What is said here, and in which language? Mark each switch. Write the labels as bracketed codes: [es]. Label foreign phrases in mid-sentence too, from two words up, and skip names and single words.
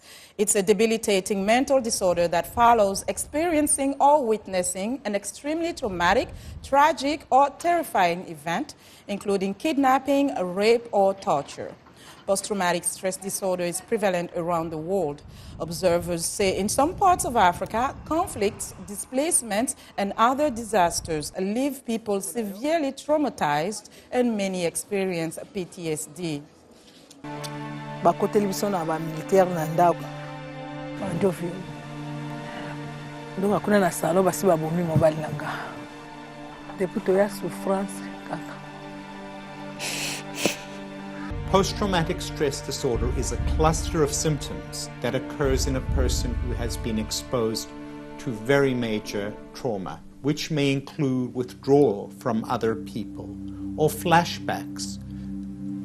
[en] It's a debilitating mental disorder that follows experiencing or witnessing an extremely traumatic, tragic, or terrifying event, including kidnapping, rape, or torture. Post-traumatic stress disorder is prevalent around the world. Observers say in some parts of Africa, conflicts, displacements, and other disasters leave people severely traumatized, and many experience PTSD. [ln] Bakoteli biso na ba militaire na ndako. Bandofi. Ndo akuna na salo basi babomi mobali nanga. Depuis to ya souffrance kaka. [en] Post-traumatic stress disorder is a cluster of symptoms that occurs in a person who has been exposed to very major trauma, which may include withdrawal from other people or flashbacks.